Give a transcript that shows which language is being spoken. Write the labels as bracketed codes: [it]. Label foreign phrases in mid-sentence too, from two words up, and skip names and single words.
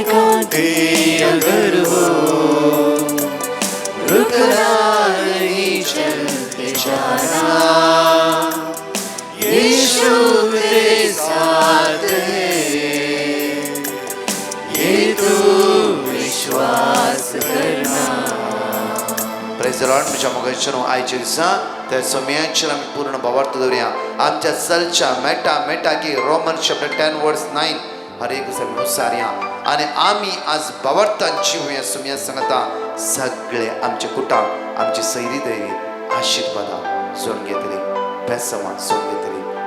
[hi] कांटे अगर हो रुकना नहीं चलते जाना. यीशु तेरे साथ है, ये तू विश्वास करना. [en] Praise the Lord. [kok] म्हज्या मोगाचें आयच्या दिसा त्या सोम्याचेर आमी पूर्ण भावार्थ दवरया. आमच्या चलच्या मेटा की [en] Roman chapter [kok] 10 वर्स 9 हर एक दिसा विचारया आनी आमी आज भावार्थान जिवया. सुम्या सांगता सगळे आमचे कुटाम आमची सैरी दैरी आशिर्वादां सोडून घेतली, बेसवान सोडून घेतली.